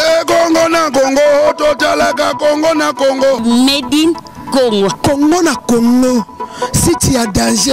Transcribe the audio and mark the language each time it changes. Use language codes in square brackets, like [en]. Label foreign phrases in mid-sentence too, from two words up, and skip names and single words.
[ln] Congo na Congo, totalaka Congo na Congo. [en] Made in Congo. [ln] Congo na Congo. [fr] Si tu as danger.